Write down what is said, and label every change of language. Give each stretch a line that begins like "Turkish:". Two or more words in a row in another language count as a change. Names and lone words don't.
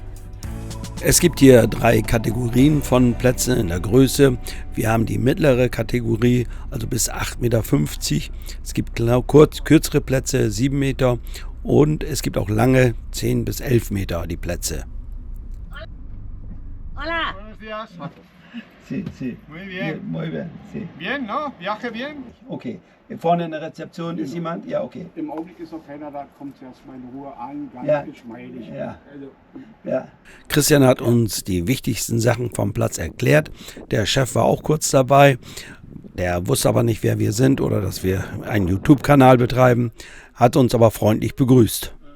German: Es gibt hier 3 Kategorien von Plätzen in der Größe. Wir haben die mittlere Kategorie, also bis 8,50 Meter. Es gibt kürzere Plätze, 7 Meter. Und es gibt auch lange, 10 bis 11 Meter, die Plätze.
Spanish: Hola. Buenos días. Sí, sí. Muy bien. Muy bien, sí. Bien, ¿no? Viaje bien. Okay.
German: Vorne in der Rezeption ist jemand? Ja, okay. Im Augenblick ist noch keiner da, kommt zuerst mal in Ruhe an, ganz Ja. geschmeidig. Ja. Also, Ja. Christian hat uns die wichtigsten Sachen vom Platz erklärt. Der Chef war auch kurz dabei. Der wusste aber nicht, wer wir sind oder dass wir einen YouTube-Kanal betreiben, hat uns aber freundlich begrüßt.